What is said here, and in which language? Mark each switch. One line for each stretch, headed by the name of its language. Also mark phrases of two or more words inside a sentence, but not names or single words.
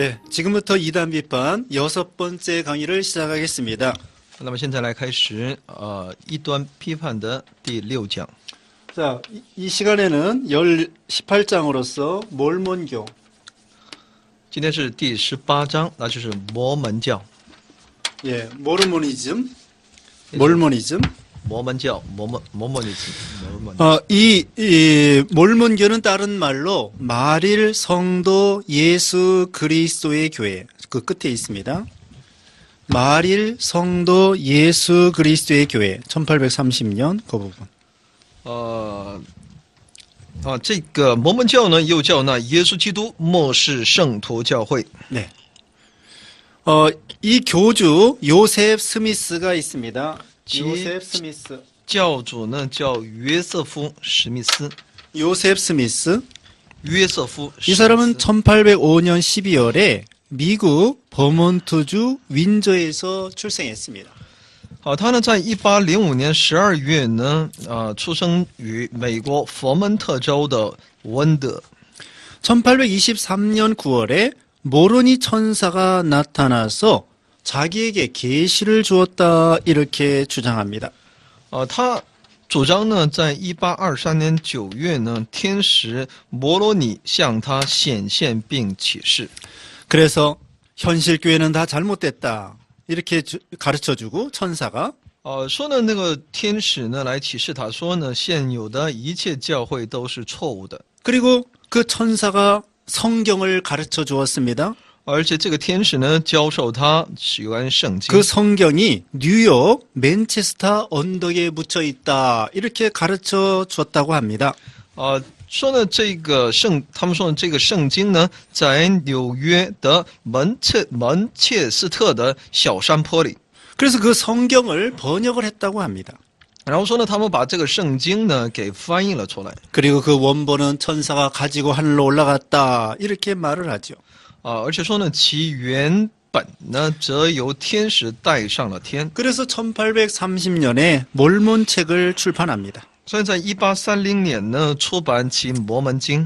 Korean: 지금부터 이단 비판 6번째 강의를 시작하겠습니다.
Chinese: 那么现在来开始异端批判的第6讲。
Korean: 자, 이 시간에는 18장으로서 몰몬교.
Chinese: 今天是第18章，那就是摩门教。
Korean: 예, 모르모니즘. 몰모니즘.
Chinese: 摩门教，摩门。
Korean: 이 몰몬교는 다른 말로 말일 성도 예수 그리스도의 교회. 그 끝에 있습니다. 말일 성도 예수 그리스도의 교회. 1830년 그 부분.
Chinese: 这个摩门教呢，又叫那耶稣基督末世圣徒教会。
Korean: 네. 이 교주 요셉 스미스가 있습니다. 요셉 스미스.
Chinese: 教主呢叫约瑟夫史密斯。
Korean: 요셉 스미스.
Chinese: 约瑟夫史密斯。
Korean: 이 사람은 1805년 12월에 미국 버몬트주 윈저에서 출생했습니다.
Chinese: 他呢在1805年12月呢，出生于美国佛蒙特州的温德。
Korean: 1823년 9월에 모로니 천사가 나타나서 자기에게 계시를 주었다 이렇게 주장합니다.
Chinese: 他主张呢，在1823年9月呢，天使摩罗尼向他显现并启示。
Korean: 그래서 현실 교회는 다 잘못됐다 이렇게 가르쳐주고 천사가
Chinese: 说呢，那个天使呢来启示他说呢，现有的一切教会都是错误的。
Korean: 그리고 그 천사가 성경을 가르쳐 주었습니다.
Chinese: 而且这个天使呢教授他有关圣经。
Korean: 그 성경이 뉴욕 맨체스터 언덕에 묻혀 있다 이렇게 가르쳐 줬다고 합니다.
Chinese: 说呢，他们说呢，这个圣经呢，在纽约的门切斯特的小山坡里。
Korean: 그래서 그 성경을 번역을 했다고 합니다.
Chinese: 然后说呢，他们把这个圣经呢给翻译了出来。
Korean: 그리고 그 원본은 천사가 가지고 하늘로 올라갔다 이렇게 말을 하죠.
Chinese: 而且说呢，其原本呢则由天使带上了天。
Korean: 그래서 1830년에 몰몬 책을 출판합니다.
Chinese: 所以在1830年呢出版其摩门经。